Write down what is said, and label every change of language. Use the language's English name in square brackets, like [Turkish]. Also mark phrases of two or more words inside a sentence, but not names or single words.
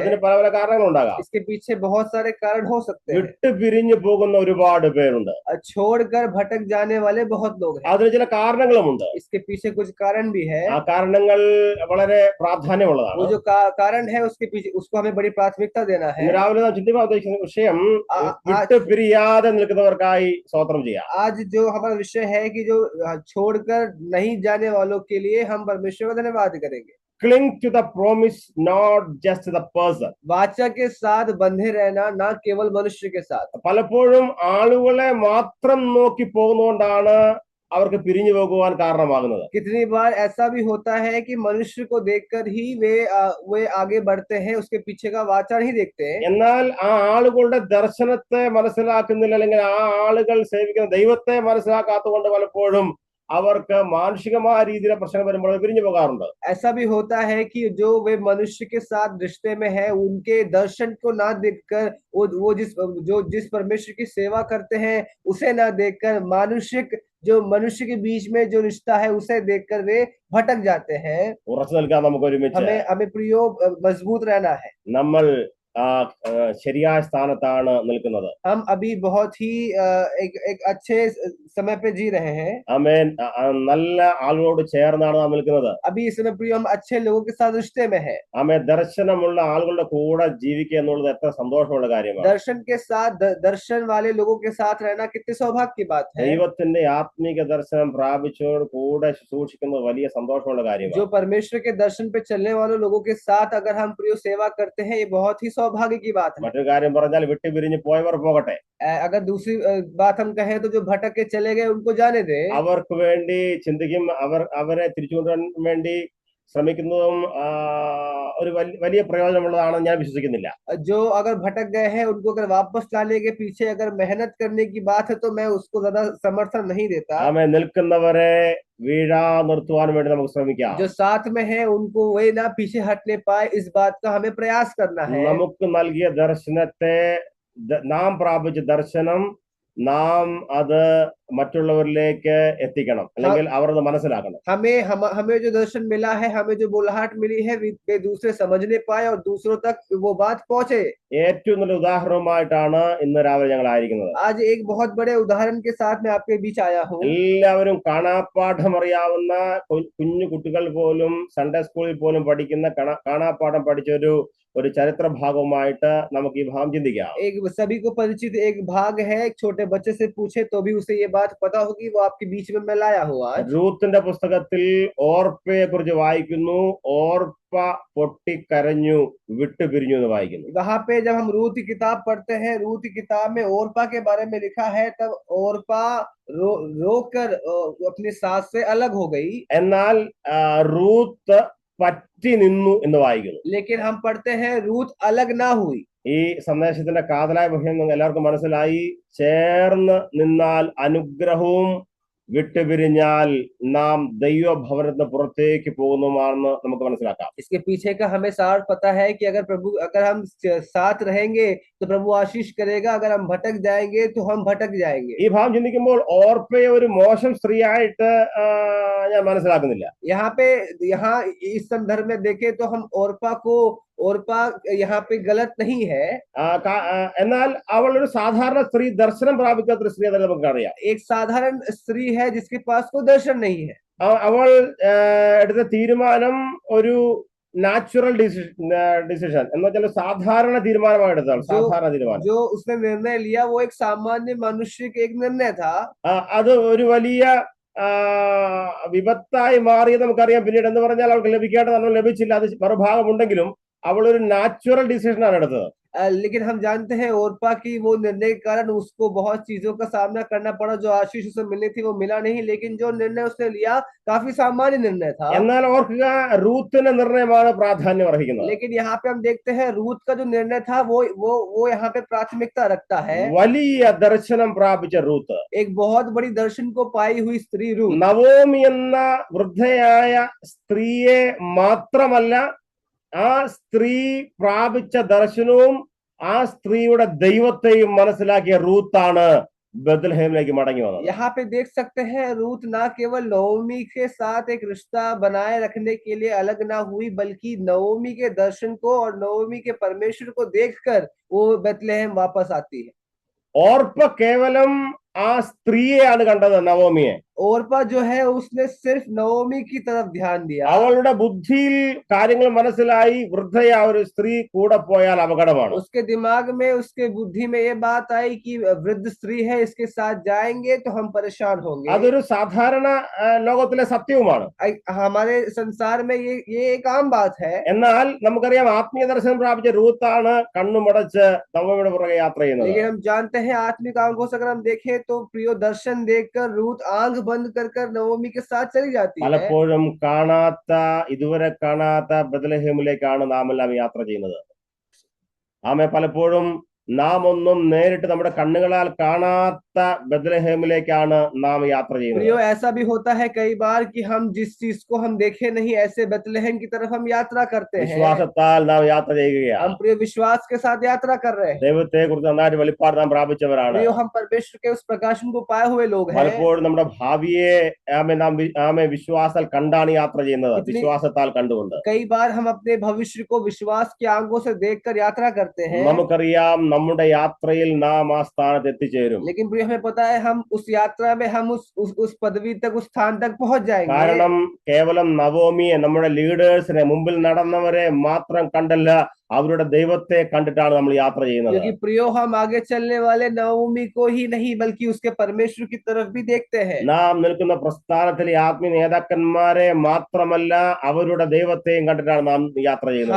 [Malayalam] അതിന് പല പല കാരണങ്ങളുണ്ടാകാം. [Hindi] इसके पीछे बहुत सारे कारण हो सकते हैं। [Malayalam] വിട്ടു പിരിഞ്ഞു പോകുന്ന ഒരുപാട് പേരുണ്ട്. [Hindi] छोड़कर भटक जाने वाले बहुत लोग हैं। [Malayalam] അതിന് ചില കാരണങ്ങളുമുണ്ട്. [Hindi] इसके पीछे कुछ कारण भी है। [Malayalam] ആ കാരണങ്ങൾ വളരെ പ്രാധാന്യമുള്ളതാണ്. [Hindi] वो जो कारण है उसके पीछे उसको हमें बड़ी प्राथमिकता देना है। [Malayalam] രാവിലെ നാം ചിന്തിക്കാൻ ഉദ്ദേശിക്കുന്ന വിഷയം വിട്ടു പിരിയാതെ നിൽക്കുന്നവർക്കായി സ്തോത്രം ചെയ്യാം. [Hindi] आज जो हमारा विषय है कि जो छोड़कर नहीं जाने वालों के लिए हम परमेश्वर का धन्यवाद करेंगे। [English] Cling to the promise, not just to the person. [Hindi] वाचा के साथ बंधे रहना, ना केवल मनुष्य के साथ। [Malayalam] പലപ്പോഴും ആളുകളെ മാത്രം നോക്കി പോകുന്നതുകൊണ്ടാണ് അവർക്ക് പിരിഞ്ഞു പോകുവാൻ കാരണമാകുന്നത്. [Hindi] कितनी बार ऐसा भी होता है कि मनुष्य को देखकर ही वे आगे बढ़ते हैं, उसके पीछे का वाचा नहीं देखते हैं। [Malayalam] എന്നാൽ ആ ആളുകളുടെ ദർശനത്തെ മനസ്സിലാക്കുന്നില്ല, അല്ലെങ്കിൽ ആ ആളുകൾ സേവിക്കുന്ന ദൈവത്തെ മനസ്സിലാക്കാത്തതുകൊണ്ട് പലപ്പോഴും അവർക്ക് മാനുഷികമായ രീതിയിലെ പ്രശ്നം വരുമ്പോൾ പിരിഞ്ഞു പോകാറുണ്ട്. [Hindi] ऐसा भी होता है कि जो वे मनुष्य के साथ रिश्ते में है, उनके दर्शन को ना देखकर वो जिस परमेश्वर की सेवा करते हैं उसे ना देखकर मानुषिक जो मनुष्य के बीच में जो रिश्ता है उसे देखकर वे भटक जाते हैं। [Malayalam] ഉറച്ചു നിൽക്കാൻ നമുക്ക് ഒരുമിച്ച് [Hindi] हमें प्रियो मजबूत रहना है। [Malayalam] നമ്മൾ ശരിയായ സ്ഥാനത്താണ് നിൽക്കുന്നത്. [Hindi] हम अभी बहुत ही एक अच्छे समय पे जी रहे हैं। [Malayalam] ആമേൻ. നല്ല ആളുകളോട് ചേർന്നാണ് നാം നിൽക്കുന്നത്. [Hindi] अभी इस समय प्रियो हम अच्छे लोगों के साथ रिश्ते में है। [Malayalam] ആമേൻ. ദർശനമുള്ള ആളുകളുടെ കൂടെ ജീവിക്കുക എന്നുള്ളത് എത്ര സന്തോഷമുള്ള കാര്യമാണ്. [Hindi] दर्शन के साथ दर्शन वाले लोगों के साथ रहना कितने सौभाग्य की बात है। [Malayalam] ദൈവത്തിന്റെ ആത്മീക ദർശനം പ്രാപിച്ചവരോട് കൂടെ ശുശ്രൂഷിക്കുന്നത് വലിയ സന്തോഷമുള്ള കാര്യമാണ്. [Hindi] जो परमेश्वर के दर्शन पे चलने वाले लोगों के साथ अगर हम प्रियो सेवा करते हैं, ये बहुत ही सौभाग्य की बात है। [Malayalam] മറ്റൊരു കാര്യം പറഞ്ഞാൽ വിട്ടുപിരിഞ്ഞ് പോയവർ പോകട്ടെ. [Hindi] अगर दूसरी बात हम कहें तो जो भटक के चले गए उनको जाने दे। [Malayalam] അവർക്ക് വേണ്ടി ചിന്തിക്കും, അവരെ തിരിച്ചു കൊണ്ടുവരാൻ വേണ്ടി ശ്രമിക്കുന്നതും ഒരു വലിയ പ്രയോജനമുള്ളതാണെന്ന് ഞാൻ വിശ്വസിക്കുന്നില്ല. [Hindi] जो अगर भटक गए हैं उनको अगर वापस लाने के पीछे अगर मेहनत करने की बात है तो मैं उसको ज्यादा समर्थन नहीं देता। [Malayalam] ആമേ, നിൽക്കുന്നവരെ വീഴാ നിർത്തുവാൻ വേണ്ടി നമുക്ക് ശ്രമിക്കാം. [Hindi] जो साथ में है उनको वे ना पीछे हटने पाए, इस बात का हमें प्रयास करना है। [Malayalam] നമുക്ക് നൽകിയ ദർശനത്തെ നാം പ്രാപിച്ച ദർശനം നാം അത് മറ്റുള്ളവരിലേക്ക് എത്തിക്കണം, അല്ലെങ്കിൽ അവർ അത് മനസ്സിലാക്കണം. [Hindi] हमें जो दर्शन मिला है, हमें जो बुलाहट मिली है, वे दूसरे समझने पाए और दूसरों तक वो बात पहुंचे। [Malayalam] ഏറ്റവും നല്ല ഉദാഹരണമായിട്ടാണ് ഇന്ന് രാവിലെ ഞങ്ങൾ ആയിരിക്കുന്നത്. [Hindi] आज एक बहुत बड़े उदाहरण के साथ मैं आपके बीच आया हूँ। [Malayalam] എല്ലാവരും കാണാപ്പാഠം അറിയാവുന്ന കുഞ്ഞു കുട്ടികൾ പോലും [English] Sunday school [Malayalam] പോലും പഠിക്കുന്ന കാണാപ്പാഠം പഠിച്ച ഒരു ചരിത്ര ഭാഗവുമായിട്ട് നമുക്ക് ഈ ഭാഗം ചിന്തിക്കാം. [Hindi] एक सभी को परिचित एक भाग है, एक छोटे बच्चे से पूछे तो भी उसे ये बात पता होगी, वो आपके बीच में मैं लाया हूँ आज। [Malayalam] റൂത്തിന്റെ പുസ്തകത്തിൽ ഓർപ്പയെ കുറിച്ച് വായിക്കുന്നു. ഓർപ്പ പൊട്ടിക്കരഞ്ഞു, വിട്ടുപിരിഞ്ഞു എന്ന് വായിക്കുന്നു. [Hindi] वहां पे जब हम रूत की किताब पढ़ते हैं, रूत की किताब में ओरपा के बारे में लिखा है, तब ओरपा रोकर अपनी सास से अलग हो गई। [Malayalam] എന്നാൽ റൂത്ത് പറ്റി നിന്നു എന്ന് വായിക്കുന്നു. [Hindi] लेकिन हम पढ़ते हैं रूत अलग ना हुई। [Malayalam] ഈ സന്ദേശത്തിന്റെ കാതലായ വിഷയം എല്ലാവർക്കും മനസ്സിലായി. ചേർന്ന് നിന്നാൽ അനുഗ്രഹവും വിട്ടുപിരിഞ്ഞാൽ നാം ദൈവഭവനത്തിന് പുറത്തേക്ക് പോകുന്നതുമാണെന്ന് നമുക്ക് മനസ്സിലാക്കാം. [Hindi] इसके पीछे का हमें सार पता है कि अगर हम साथ रहेंगे तो प्रभु आशीष करेगा, अगर हम भटक जाएंगे तो हम भटक जाएंगे। [Malayalam] ഈ ഭാഗം ചിന്തിക്കുമ്പോൾ ഓർപ്പയെ ഒരു മോശം സ്ത്രീയായിട്ട് ഞാൻ മനസ്സിലാക്കുന്നില്ല. [Hindi] यहाँ इस संदर्भ में देखें तो हम ओरपा यहाँ पे गलत नहीं है। [Malayalam] എന്നാൽ അവൾ ഒരു സാധാരണ സ്ത്രീ, ദർശനം പ്രാപിക്കാത്ത ഒരു സ്ത്രീ എന്നല്ല നമുക്കറിയാം. [Hindi] एक साधारण स्त्री है जिसके पास कोई दर्शन नहीं है। [Malayalam] അവൾ എടുത്ത തീരുമാനം ഒരു [English] natural decision [Malayalam] എന്ന് വെച്ചാൽ സാധാരണ തീരുമാനമാണ് എടുത്തത്. സാധാരണ തീരുമാനം, [Hindi] जो उसने निर्णय लिया वो एक सामान्य मनुष्य के एक निर्णय था। [Malayalam] അത് ഒരു വലിയ വിപത്തായി മാറിയത് നമുക്കറിയാം. പിന്നീട് എന്ന് പറഞ്ഞാൽ അവൾക്ക് ലഭിക്കേണ്ട നന്മ ലഭിച്ചില്ല, അത് മറുഭാഗമുണ്ടെങ്കിലും അവൾ ഒരു [English] natural decision [Malayalam] എടുത്തത്. [Hindi] लेकिन हम जानते हैं ओरपा की वो निर्णय के कारण उसको बहुत चीजों का सामना करना पड़ा। जो आशीष उसे मिलनी थी वो मिला नहीं, लेकिन जो निर्णय उसने लिया काफी सामान्य निर्णय था। [Malayalam] എന്നാൽ ഓർക്കുക, റൂത്തിന്റെ നിർണയമാണ് പ്രാധാന്യം അർഹിക്കുന്നത്. [Hindi] लेकिन यहाँ पे हम देखते हैं रूत का जो निर्णय था वो यहाँ पे प्राथमिकता रखता है। [Malayalam] വലിയ ദർശനം പ്രാപിച്ച റൂത്ത്, [Hindi] एक बहुत बड़ी दर्शन को पाई हुई स्त्री रूत, [Malayalam] നവോമി എന്ന വൃദ്ധയായ സ്ത്രീയെ മാത്രമല്ല, ആ സ്ത്രീ പ്രാപിച്ച ദർശനവും ആ സ്ത്രീയുടെ ദൈവത്തെയും മനസ്സിലാക്കിയ റൂത്താണ് ബethlehem മടങ്ങി വന്നത്. [Hindi] यहाँ पे देख सकते हैं रूत ना केवल नवोमी के साथ एक रिश्ता बनाए रखने के लिए अलग ना हुई, बल्कि नवोमी के दर्शन को और नवोमी के परमेश्वर को देखकर वो बेथलेहम वापस आती है। [Malayalam] ഓർപ്പ കേവലം ആ സ്ത്രീയെയാണ് കണ്ടത്, നവോമിയെ. [Hindi] ओरपा जो है उसने सिर्फ नवोमी की तरफ ध्यान दिया। [Malayalam] അവളുടെ ബുദ്ധിയിൽ കാര്യങ്ങൾ മനസ്സിലായി, വൃദ്ധയായ ഒരു സ്ത്രീ കൂടെ പോയാൽ അപകടമാണ്. [Hindi] उसके दिमाग में, उसके बुद्धि में ये बात आई कि वृद्ध स्त्री है, इसके साथ जाएंगे तो हम परेशान होंगे। [Malayalam] അതൊരു സാധാരണ ലോകത്തിലെ സത്യവുമാണ്. [Hindi] हमारे संसार में ये एक आम बात है। [Malayalam] എന്നാൽ നമുക്കറിയാം, ആത്മീയ ദർശനം പ്രാപിച്ച റൂത്താണ് കണ്ണുമടച്ച് നവോമിയുടെ പുറകെ യാത്ര ചെയ്യുന്നത്. [Hindi] लेकिन हम जानते हैं आत्मिक आंखों से अगर हम देखें तो प्रियो दर्शन देखकर रूत आंख बंद कर नवोमी के साथ चली जाती है। [Malayalam] പലപ്പോഴും ഇതുവരെ കാണാത്ത ബethlehem നാം എല്ലാം യാത്ര ചെയ്യുന്നത്. ആമേ, പലപ്പോഴും നാം ഒന്നും നേരിട്ട് നമ്മുടെ കണ്ണുകളാൽ കാണാത്ത ബethlehem നാം യാത്ര ചെയ്യുന്നത്. [Hindi] प्रियो ऐसा भी होता है कई बार कि हम जिस चीज को हम देखे नहीं, ऐसे बेथलेहम की तरफ हम यात्रा करते हैं। [Malayalam] വിശ്വാസത്താൽ നാം യാത്ര ചെയ്യുകയാണ്. [Hindi] हम प्रियो विश्वास के साथ यात्रा कर रहे हैं। [Malayalam] ദൈവത്തെ കുറിച്ച് നന്നായിട്ട് വെളിപ്പാട് നാം പ്രാപിച്ചവരാണ്. [Hindi] प्रियो हम परमेश्वर के उस प्रकाशन को पाए हुए लोग हैं। [Malayalam] പലപ്പോഴും നമ്മുടെ ഭാവിയെ നാം വിശ്വാസത്താൽ കണ്ടാണ് യാത്ര ചെയ്യുന്നത്, വിശ്വാസത്താൽ കണ്ടുകൊണ്ട്. [Hindi] कई बार हम अपने भविष्य को विश्वास की आंखों से देखकर यात्रा करते हैं। [Malayalam] നമുക്കറിയാം, നമ്മുടെ യാത്രയിൽ നാം ആ സ്ഥാനത്ത് എത്തിച്ചേരും. [Hindi] लेकिन प्रिय हमें पता है हम उस यात्रा में हम उस पदवी तक, उस स्थान तक पहुंच जाएंगे। [Malayalam] കാരണം കേവലം നവോമിയെ, നമ്മുടെ ലീഡേഴ്സിനെ, മുമ്പിൽ നടന്നവരെ മാത്രം കണ്ടല്ല അവരുടെ ദൈവത്തെ കണ്ടിട്ടാണ് നമ്മൾ യാത്ര ചെയ്യുന്നത്. [Hindi] क्योंकि प्रियो हम आगे चलने वाले नवमी को ही नहीं बल्कि उसके परमेश्वर की तरफ भी देखते हैं। [Malayalam] നാം നിൽക്കുന്ന പ്രസ്ഥാനത്തിലെ ആത്മീയ നേതാക്കന്മാരെ മാത്രമല്ല അവരുടെ ദൈവത്തെയും കണ്ടിട്ടാണ് നാം യാത്ര ചെയ്യുന്നത്.